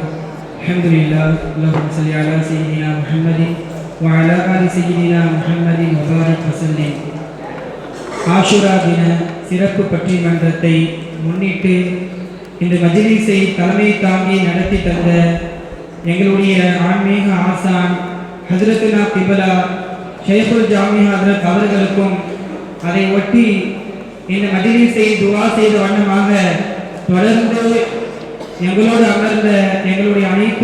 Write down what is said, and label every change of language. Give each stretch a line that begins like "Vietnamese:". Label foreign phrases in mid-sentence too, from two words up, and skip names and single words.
Arabic: الحمد لله. اللهم صل على سيدنا محمد وعلى آل سيدنا محمد وبارك وسلم.
Tamil: ஆஷுரா தின சிறப்பு பட்டிமன்றத்தை முன்னிட்டு இந்த மஜ்லிஸை தலைமை தாங்கி நடத்தி தந்த எங்களுடைய ஆன்மீக ஆசான் ஹஜ்ரத்துனா கிபலா ஷைகுல் ஜாமி ஹஜ்ரத் அவர்களுக்கும், அதை ஒட்டி இந்த மஜ்லிஸை துஆ செய்த வண்ணமாக தொடர்ந்து எங்களோடு அமர்ந்த எங்களுடைய அனைத்து